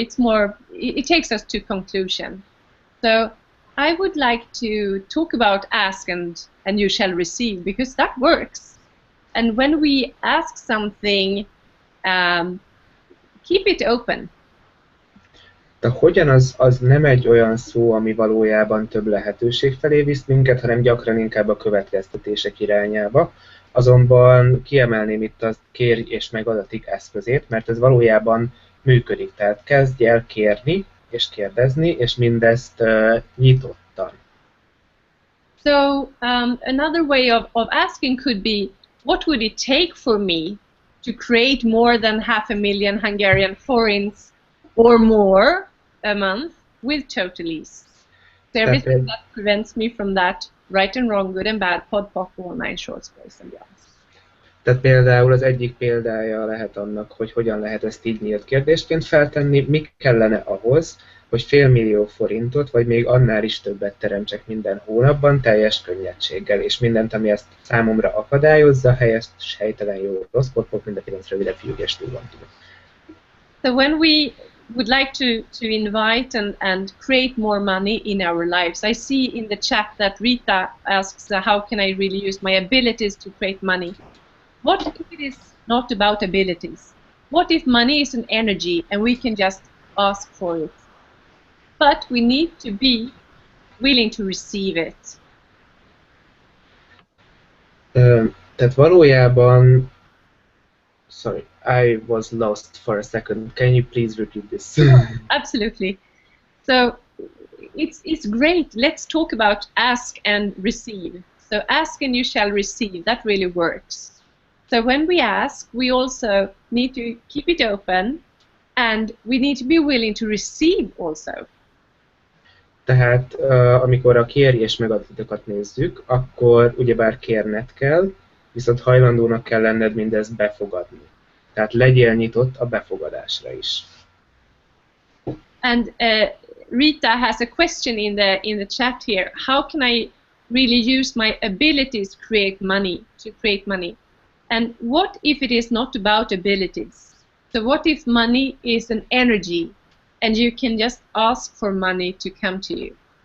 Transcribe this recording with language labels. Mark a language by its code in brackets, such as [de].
[en] It's more, it takes us to conclusion. So I would like to talk about ask and you shall receive, because that works. And when we ask something, keep it open. [hu] De hogyan az nem egy olyan szó, ami valójában több lehetőség felé visz minket, hanem gyakran inkább a következtetések irányába. Azonban kiemelném itt a kérj és megadatik eszközét, mert ez valójában működik. Tehát kezdj el kérni és kérdezni, és mindezt nyitottan. [en] So another way of asking could be, what would it take for me to create more than 500,000 Hungarian forints or more a month with total ease? So everything that prevents me from that, right and wrong, good and bad, pod, pop, online, shorts, boys and beyond. [hu] Tehát például az egyik példája lehet annak, hogy hogyan lehet ezt így nyílt kérdésként feltenni, mi kellene ahhoz, hogy $500,000 vagy még annál is többet teremtsek minden hónapban teljes könnyedséggel, és mindent, ami ezt számomra akadályozza, helyes, helytelen, jó, rossz, pop, mind a 9 rövidebb fiúgés túl van túl. [en] So when we would like to invite and create more money in our lives, I see in the chat that Rita asks, how can I really use my abilities to create money? What if it is not about abilities? What if money is an energy and we can just ask for it? But we need to be willing to receive it. [hu] Tehát valójában, [en] sorry, I was lost for a second. Can you please repeat this? Absolutely. So it's great. Let's talk about ask and receive. So ask and you shall receive. That really works. So when we ask, we also need to keep it open, and we need to be willing to receive also. [hu] Tehát amikor a kérj és megadatokat nézzük, akkor ugyebár kérned kell, viszont hajlandónak kell lenned mindezt befogadni. Tehát legyél nyitott a befogadásra is. [en] And Rita has a question in the chat here. How can I really use my abilities to create money? And what if it is not about abilities? So what if money is an energy and you can just ask for money to come to you?